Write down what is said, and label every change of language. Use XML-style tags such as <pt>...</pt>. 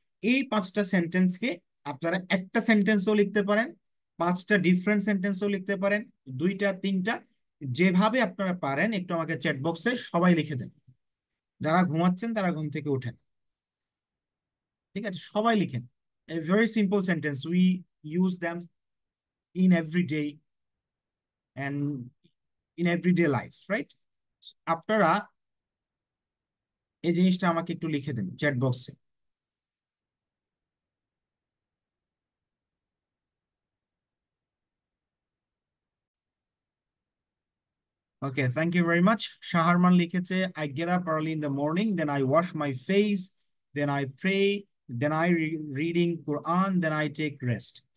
<bn>এই 5টা সেন্টেন্সকে আপনারা একটা সেন্টেন্সও লিখতে পারেন, 5টা ডিফারেন্ট সেন্টেন্সও লিখতে পারেন, 2টা 3টা, যেভাবে আপনারা পারেন একটু আমাকে চ্যাট বক্সে সবাই লিখে দেন। যারা ঘুমাচ্ছেন তারা ঘুম থেকে উঠেন, ঠিক আছে? সবাই লিখেন।</bn> <en>A very simple sentence. We use them in everyday and in everyday life, right?</en> <bn>আপনারা এই জিনিসটা আমাকে একটু লিখে দেন চ্যাট বক্সে।</bn> <en>Okay, thank you very much. Shaharman</en> <bn>লিখেছে,</bn> <en>I get up early in the morning, then I wash my face, then I pray, then I reading Quran, then I take rest.</en>